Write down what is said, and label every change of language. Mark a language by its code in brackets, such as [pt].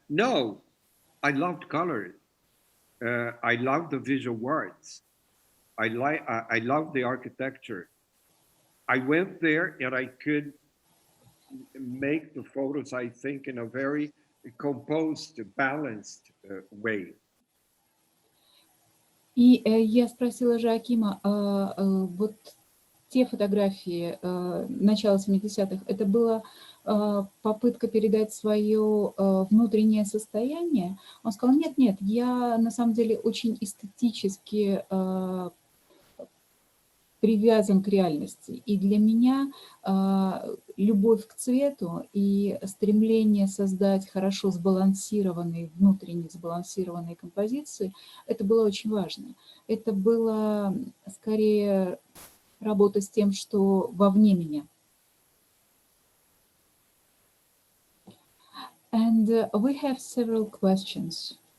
[en] No, I loved colors. I loved the visual words. I loved the architecture. I went there and I could make the photos, I think, in a very composed, balanced way. [ru] И я спросила Жоакима, вот те фотографии начала 70-х, это была попытка передать свое внутреннее состояние? Он сказал, нет, я на самом деле очень эстетически привязан к реальности. И для меня любовь к цвету и стремление создать хорошо сбалансированные, внутренне сбалансированные композиции, это было очень важно. Это было скорее работа с тем, что вовне меня. [en] And we have several questions.